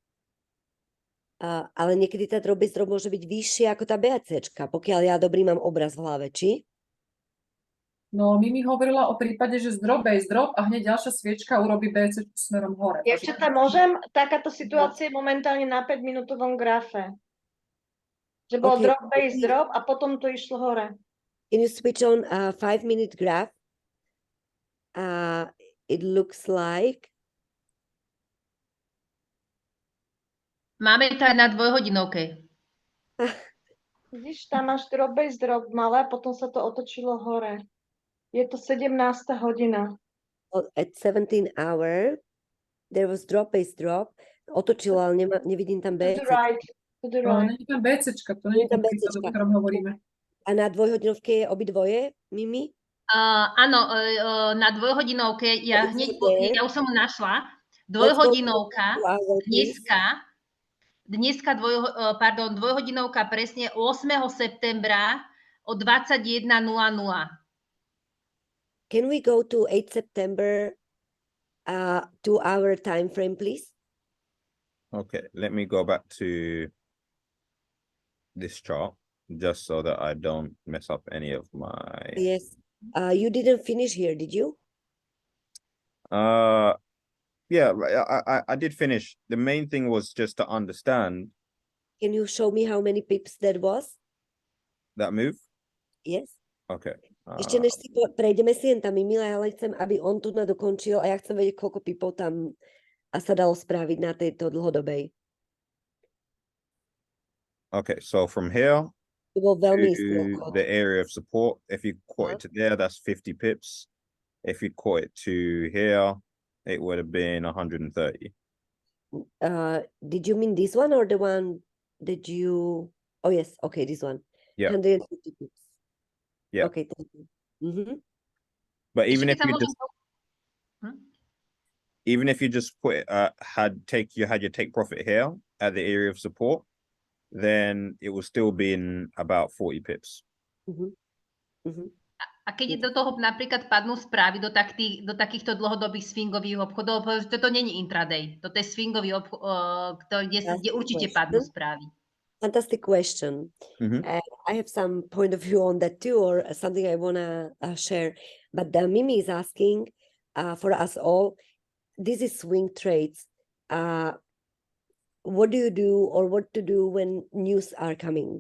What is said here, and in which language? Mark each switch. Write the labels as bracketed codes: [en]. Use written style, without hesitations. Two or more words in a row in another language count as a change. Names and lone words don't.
[sk] Ale niekedy tá [en] drop base drop [sk] môže byť vyššia ako tá BCčka, pokiaľ ja dobrý mám obraz v hlave, či? No, Mimi hovorila o prípade, že z [en] drop base drop [sk] a hneď ďalšia sviečka urobí BCčku smerom hore. Dievčatá, môžem? Takáto situácia je momentálne na 5-minútovom grafe. Že bol [en] drop base drop [sk] a potom to išlo hore. [en] Can you switch on a 5-minute graph? It looks like... [sk] Máme to aj na dvojhodinovke. Vidíš, tam máš [en] drop base drop [sk] malé a potom sa to otočilo hore. Je to 17. hodina. [en] At 17 hour, there was drop base drop. [sk] Otočilo, ale nevidím tam BC. [en] To the right. [sk] Nie je tam BCčka, to nie je tam prípad, o ktorom hovoríme. A na dvojhodinovke je obidvoje, Mimi? Áno, na dvojhodinovke, ja už som ho našla. Dvojhodinovka, dneska dvojhodinovka presne 8. septembra o 21:00. [en] Can we go to 8 September 2-hour time frame, please? Okay, let me go back to this chart just so that I don't mess up any of my... Yes. You didn't finish here, did you? Yeah, I did finish. The main thing was just to understand. Can you show me how many pips that was? That move? Yes. Okay. [sk] Ešte než si prejdeme si jen tam, Mimila, ale chcem, aby on tu dokončil a ja chcem vedieť, koľko pipov tam sa dalo spraviť na tejto dlhodobej. [en] Okay, so from here to the area of support, if you caught it to there, that's 50 pips. If you caught it to here, it would have been 130. Did you mean this one or the one that you... Oh, yes. Okay, this one. Yeah. 150 pips. Yeah. Okay, thank you. But even if you just put it, had your take profit here at the area of support, then it will still be in about 40 pips. [sk] A keď do toho napríklad padnú správy do takýchto dlhodobých swingových obchodov, toto nie je intraday, toto je swingový obchod, kde určite padnú správy. [en] Fantastic question. I have some point of view on that too, or something I want to share. But Mimi is asking for us all, this is swing trades. what do you do or what to do when news are coming?